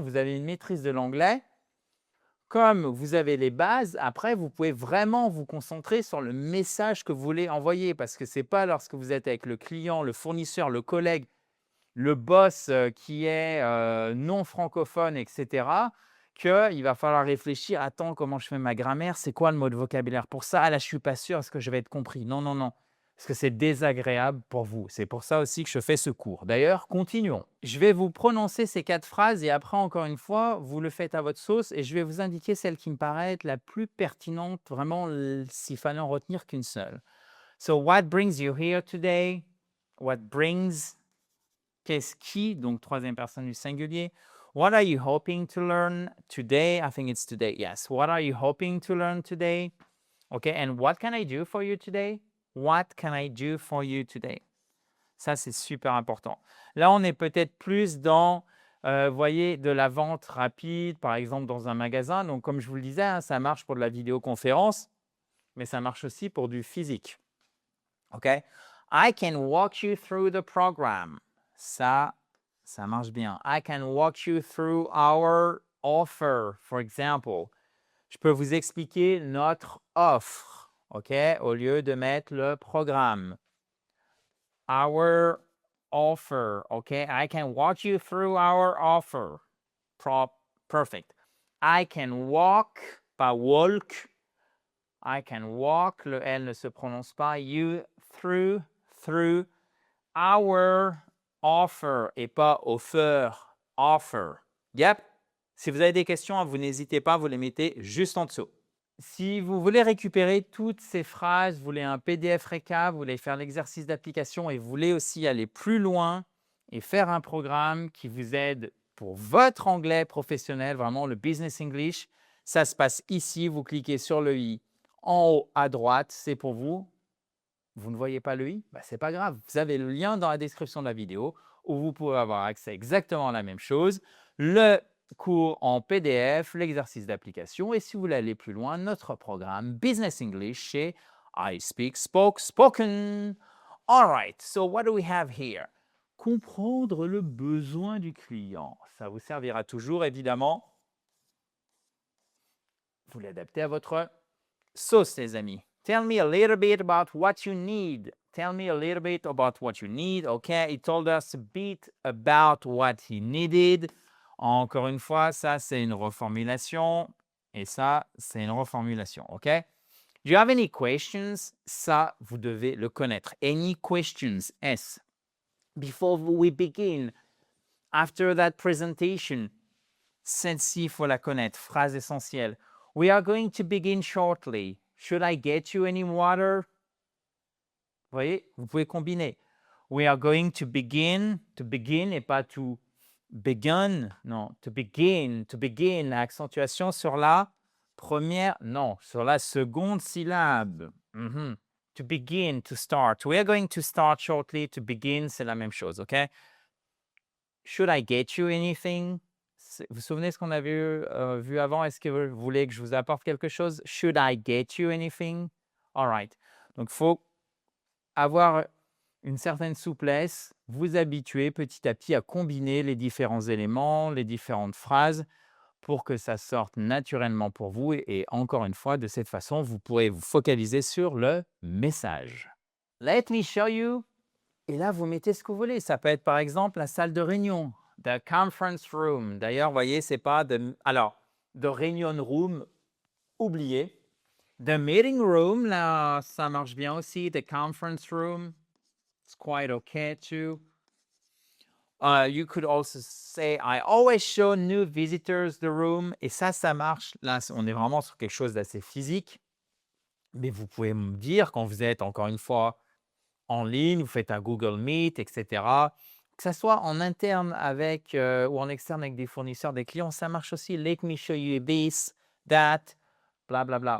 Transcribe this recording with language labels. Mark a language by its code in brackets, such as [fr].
[fr] Vous avez une maîtrise de l'anglais. Comme vous avez les bases, après, vous pouvez vraiment vous concentrer sur le message que vous voulez envoyer parce que ce n'est pas lorsque vous êtes avec le client, le fournisseur, le collègue, le boss qui est non francophone, etc., qu'il va falloir réfléchir, attends, comment je fais ma grammaire, c'est quoi le mot de vocabulaire pour ça? Ah là, je ne suis pas sûr, est-ce que je vais être compris? Non, non, non, parce que c'est désagréable pour vous. C'est pour ça aussi que je fais ce cours. D'ailleurs, continuons. Je vais vous prononcer ces 4 phrases et après, encore une fois, vous le faites à votre sauce et je vais vous indiquer celle qui me paraît être la plus pertinente, vraiment, s'il fallait en retenir qu'une seule. [en] So, what brings you here today? What brings [fr] Qu'est-ce qui, donc troisième personne du singulier. [en] What are you hoping to learn today? I think it's today. Yes. What are you hoping to learn today? Okay. And what can I do for you today? What can I do for you today? [fr] Ça, c'est super important. Là, on est peut-être plus dans, voyez, de la vente rapide, par exemple, dans un magasin. Donc, comme je vous le disais, hein, ça marche pour de la vidéoconférence, mais ça marche aussi pour du physique. OK? [en] I can walk you through the program. [fr] Ça marche bien. [en] I can walk you through our offer, for example. [fr] Je peux vous expliquer notre offre, OK, au lieu de mettre le programme. [en] Our offer, OK? I can walk you through our offer. Perfect. I can walk, pas walk. I can walk, [fr] le L ne se prononce pas. [en] You through our offer [fr] et pas [en] offer, offer. Yep. [fr] Si vous avez des questions, vous n'hésitez pas, vous les mettez juste en dessous. Si vous voulez récupérer toutes ces phrases, vous voulez un PDF récap, vous voulez faire l'exercice d'application et vous voulez aussi aller plus loin et faire un programme qui vous aide pour votre anglais professionnel, vraiment le Business English, ça se passe ici. Vous cliquez sur le i en haut à droite, c'est pour vous. Vous ne voyez pas le i? Ce n'est pas grave. Vous avez le lien dans la description de la vidéo où vous pouvez avoir accès à exactement la même chose. Le cours en PDF, l'exercice d'application et si vous voulez aller plus loin, notre programme Business English chez iSpeak Spoke Spoken. [en] All right, so what do we have here? [fr] Comprendre le besoin du client. Ça vous servira toujours, évidemment. Vous l'adaptez à votre sauce, les amis. [en] Tell me a little bit about what you need. Tell me a little bit about what you need. Okay, he told us a bit about what he needed. [fr] Encore une fois, ça, c'est une reformulation. Et ça, c'est une reformulation. OK? [en] Do you have any questions? [fr] Ça, vous devez le connaître. [en] Any questions? S. Before we begin, after that presentation, [fr] celle-ci, il faut la connaître. Phrase essentielle. [en] We are going to begin shortly. Should I get you any water? [fr] Vous voyez, vous pouvez combiner. [en] We are going to begin [fr] et pas [en] to begin. [fr] Non, [en] to begin. [fr] L'accentuation sur la première, non, sur la seconde syllabe. [en] To begin, to start. We are going to start shortly. To begin, [fr] c'est la même chose, OK? [en] Should I get you anything? [fr] Vous vous souvenez ce qu'on avait vu avant? Est-ce que vous voulez que je vous apporte quelque chose? [en] Should I get you anything? All right. [fr] Donc, il faut avoir une certaine souplesse, vous habituer petit à petit à combiner les différents éléments, les différentes phrases pour que ça sorte naturellement pour vous. Et encore une fois, de cette façon, vous pourrez vous focaliser sur le message. [en] Let me show you. [fr] Et là, vous mettez ce que vous voulez. Ça peut être par exemple la salle de réunion, [en] the conference room. [fr] D'ailleurs, vous voyez, c'est pas de. Alors, [en] the reunion room, [fr] oubliez. [en] The meeting room, [fr] là, ça marche bien aussi. [en] The conference room, it's quite okay too. You could also say, I always show new visitors the room. [fr] Et ça marche. Là, on est vraiment sur quelque chose d'assez physique. Mais vous pouvez me dire quand vous êtes, encore une fois, en ligne, vous faites un Google Meet, etc. Que ça soit en interne avec ou en externe avec des fournisseurs, des clients, ça marche aussi. [en] Let me show you this, that, blablabla. Bla, bla.